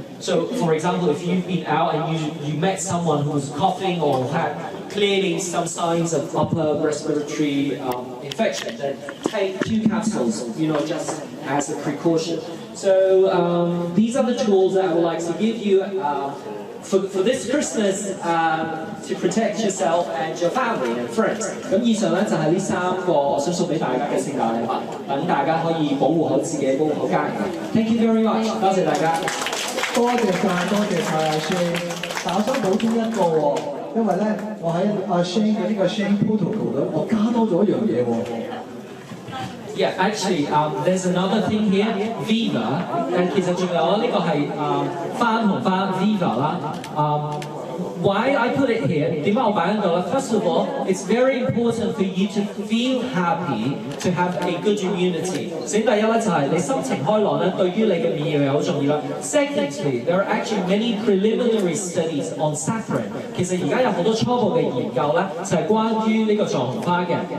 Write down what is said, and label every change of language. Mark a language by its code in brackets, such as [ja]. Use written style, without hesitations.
[en] So for example, if you've been out and you met someone who was coughing or had clearly some signs of upper respiratory infection, then take 2 capsules, just as a precaution. So these are the tools that I would like to give you for this Christmas to protect yourself and your family and friends。 [yue] 咁以上咧就係呢3個我想送俾大家嘅聖誕禮物，等大家可以保護好自己，保護好家人。 [en] Thank you very much， [yue] 多謝大家。多謝晒阿 Shane。但我想補充一個喎，因為咧我喺阿 Shane 嘅呢個 Shane protocol 度，我加多咗一樣嘢喎。 [en] Yeah, actually, there's another thing here, Viva， [yue] 其實仲有呢個係番紅花 Viva 啦。 [en] Why I put it here? [yue] 點解我擺喺度咧 [en] ？First of all, it's very important for you to feel happy, to have a good immunity。 [yue] 首先第一咧就係你心情開朗咧，對於你嘅免疫力好重要啦。 [en] Secondly, there are actually many preliminary studies on saffron。 [yue] 其實而家有好多初步嘅研究咧，就係關於呢個藏紅花嘅。